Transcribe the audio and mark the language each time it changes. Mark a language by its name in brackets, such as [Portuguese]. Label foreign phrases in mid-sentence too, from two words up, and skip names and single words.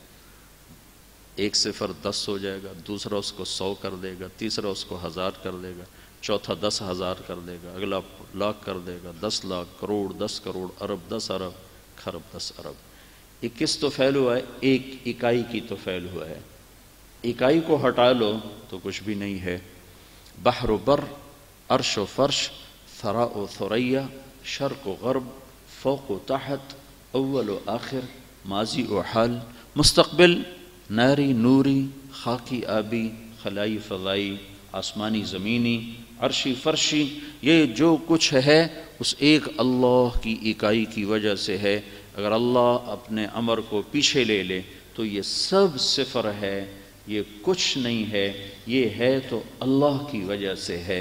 [Urdu] 1 صفر 10 ہو جائے گا، دوسرا اس کو 100 کر دے گا، تیسرا اس کو 1000 کر دے گا، چوتھا 10,000 کر دے گا، اگلا لاکھ کر دے گا، 10 لاکھ، کروڑ، 10 کروڑ، ارب، 10 ارب، خرب، 10 ارب۔ یہ کس تو فعل ہوا ہے؟ ایک اکائی کی تو فعل ہوا ہے۔ اکائی کو ہٹا لو تو کچھ بھی نہیں ہے۔ بحر و بر، عرش و فرش، ثرا و ثریا، شرق و غرب، فوق و تحت، اول و آخر، ماضی و حال، مستقبل، ناری نوری، خاکی آبی، خلائی فضائی، آسمانی زمینی، عرشی فرشی، یہ جو کچھ ہے اس ایک اللہ کی اکائی کی وجہ سے ہے۔ اگر اللہ اپنے امر کو پیچھے لے لے تو یہ سب صفر ہے، یہ کچھ نہیں ہے، یہ ہے تو اللہ کی وجہ سے ہے۔